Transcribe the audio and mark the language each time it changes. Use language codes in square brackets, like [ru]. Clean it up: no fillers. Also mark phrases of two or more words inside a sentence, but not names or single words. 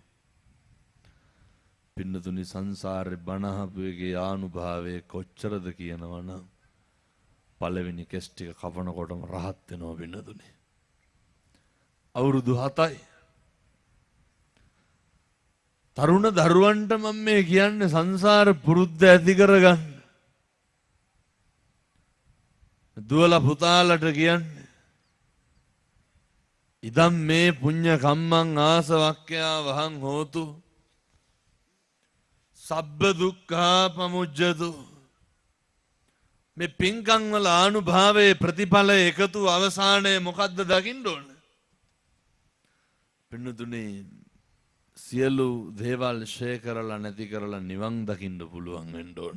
[si] පින්නතුනි සංසාරේ බණ අහපු එකේ ආනුභාවය කොච්චරද කියනවනම් පළවෙනි කෙස් ටික කපනකොටම රහත් වෙනවා පින්නතුනි. අවුරුදු 7යි. තරුණ දරුවන්ට මම මේ කියන්නේ සංසාර පුරුද්ද ඇති කරගන්න. දුවලා පුතාලට කියන්නේ [pi] ඉදම් මේ පුඤ්ඤ කම්මං ආසවක්ඛ්‍යා වහං හෝතු සබ්බ දුක්ඛා පමුජ්ජතු. [si] මේ පින්කම් වල ආනුභාවයේ ප්‍රතිඵල එකතු අවසානයේ මොකද්ද දකින්න ඕන? පින්නතුනේ සියලු දේවල් ෂේ කරලා නැති කරලා නිවන් දකින්න පුළුවන් වෙන්න ඕන.